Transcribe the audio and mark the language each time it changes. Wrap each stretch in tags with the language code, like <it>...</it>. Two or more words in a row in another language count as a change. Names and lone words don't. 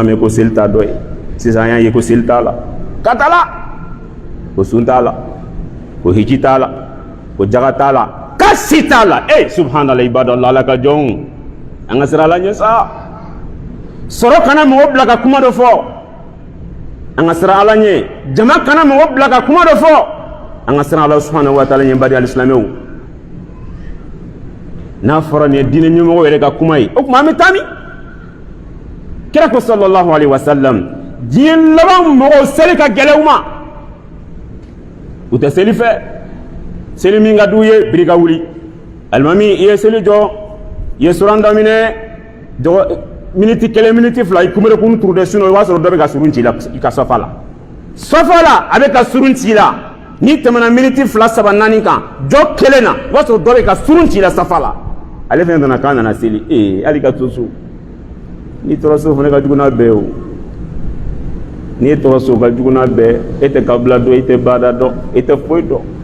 <bm>mɛn ko seli t'a dɔ ye sisan an y'a ye ko seli t'a la ka t'a la ko sun t'a la ko hiji t'a la ko jaga t'a la ka si t'a la</bm> <ar>سبحان الله عباد الله</ar> <bm>ala ka jɔnw an ka sira la ɲɛ sa sɔrɔ kana mɔgɔ bila ka kuma dɔ fɔ an ka sira ala ɲɛ jama kana mɔgɔ bila ka kuma dɔ fɔ an ka sira ala</bm> <ar>سبحانه وتعالى</ar> <bm>ɲɛ badi alisilamɛw n'a fɔra nin ye diinɛ ɲɛmɔgɔ yɛrɛ ka kuma ye o tuma an bɛ taa min kira ko</bm> <ar>صلى الله عليه وسلم</ar> <bm>diɲɛ laban mɔgɔw seli ka gɛlɛn u ma u tɛ seli fɛ seli min ka d'u ye biri ka wuli alimami i ye seli jɔ i ye suran daminɛ miniti kelen miniti fila i kunberekun turu de sinon i b'a sɔrɔ dɔ bɛ ka surun ci la i ka safa la a bɛ ka surun ci la n'i tɛmɛna miniti fila saba naani kan jɔ kelen na i b'a sɔrɔ dɔ bɛ ka surun ci la safa la ale fɛnɛ nana k'a nana seli hali ka to so n'i tora so fana ka jugu n'a bɛɛ o n'i tora so ka jugu n'a bɛɛ e tɛ kabila dɔn i tɛ baada dɔn i tɛ foyi dɔn</bm>